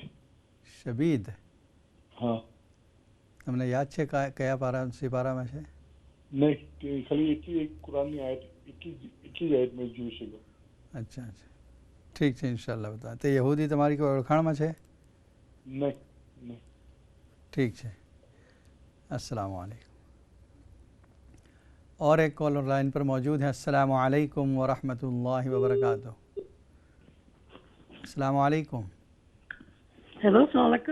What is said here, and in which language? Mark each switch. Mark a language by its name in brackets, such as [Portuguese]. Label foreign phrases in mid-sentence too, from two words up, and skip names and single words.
[Gujarati] શબીદ. હા. તમને યાદ છે કયા સિપારામાં છે? નહીં, ખાલી એટલી એક કુરાનની આયત, એટલી જ આયત મેં જોઈ શક્યો. અચ્છા અચ્છા, ઠીક છે ઇન્શાઅલ્લાહ બતા. તે યહૂદી તમારી કોઈ ઓળખાણમાં છે? નહીં. [Urdu] ٹھیک ہے. السلام علیکم. اور ایک کالر لائن پر موجود ہے. السلام علیکم ورحمۃ اللہ وبرکاتہ. السلام علیکم. ہیلو، السلام علیکم.